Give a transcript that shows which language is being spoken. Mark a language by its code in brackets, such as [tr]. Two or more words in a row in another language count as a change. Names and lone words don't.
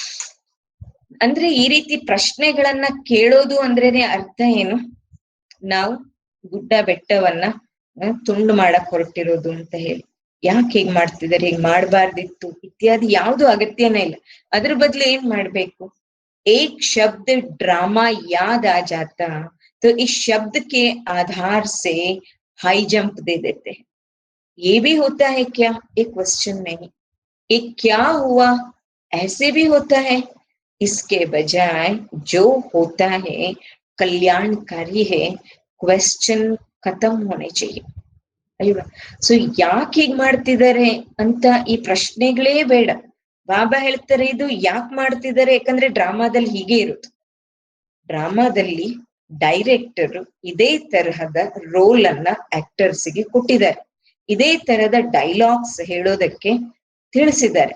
[kn] ಅಂದ್ರೆ ಈ ರೀತಿ ಪ್ರಶ್ನೆಗಳನ್ನ ಕೇಳೋದು ಅಂದ್ರೇನೆ ಅರ್ಥ ಏನು? ನಾವು ಗುಡ್ಡ ಬೆಟ್ಟವನ್ನ ತುಂಡು ಮಾಡಕ್ ಹೊರಟಿರೋದು ಅಂತ ಹೇಳಿ. ಯಾಕೆ ಹೀಗ್ ಮಾಡ್ತಿದಾರೆ, ಹೀಗ್ ಮಾಡ್ಬಾರ್ದಿತ್ತು ಇತ್ಯಾದಿ ಯಾವ್ದು ಅಗತ್ಯನೇ ಇಲ್ಲ. ಅದ್ರ ಬದ್ಲು ಏನ್ ಮಾಡ್ಬೇಕು, [hi] एक शब्द ड्रामा याद आ जाता तो इस शब्द के आधार से [en] high jump [hi] दे देते हैं। ये भी होता है क्या, एक क्वेश्चन नहीं, एक क्या हुआ ऐसे भी होता है। इसके बजाय जो होता है कल्याणकारी है, क्वेश्चन खत्म होने चाहिए ಅಲ್ವಾ? [kn] ಸೊ ಯಾಕೆ ಹೀಗ್ ಮಾಡ್ತಿದ್ದಾರೆ ಅಂತ ಈ ಪ್ರಶ್ನೆಗಳೇ ಬೇಡ. ಬಾಬಾ ಹೇಳ್ತಾರೆ ಇದು ಯಾಕೆ ಮಾಡ್ತಿದ್ದಾರೆ, ಯಾಕಂದ್ರೆ ಡ್ರಾಮಾದಲ್ಲಿ ಹೀಗೆ ಇರುತ್ತೆ. ಡ್ರಾಮಾದಲ್ಲಿ ಡೈರೆಕ್ಟರ್ ಇದೇ ತರಹದ ರೋಲ್ ಅನ್ನ ಆಕ್ಟರ್ಸ್ಗೆ ಕೊಟ್ಟಿದ್ದಾರೆ, ಇದೇ ತರಹದ ಡೈಲಾಗ್ಸ್ ಹೇಳೋದಕ್ಕೆ ತಿಳಿಸಿದ್ದಾರೆ.